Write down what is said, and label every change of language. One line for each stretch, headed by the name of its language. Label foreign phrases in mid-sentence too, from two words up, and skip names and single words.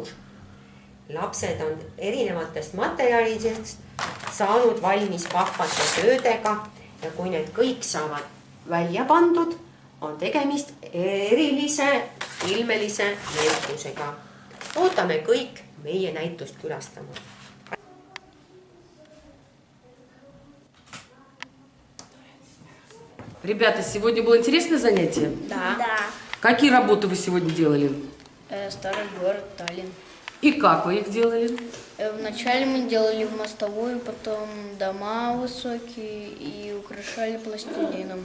Estonian: Lapsed on erinevatest materjalidest saanud valmis vahvate töödega ja kui need kõik saavad välja pandud, on tegemist erilise ilmelise näitusega. Ootame kõik meie näitust külastama.
Russian: Ребята, сегодня было интересное занятие? Да. Какие работы вы сегодня делали? Старый город Таллин. И как вы их делали? Вначале мы делали мостовую, потом дома высокие и украшали пластилином.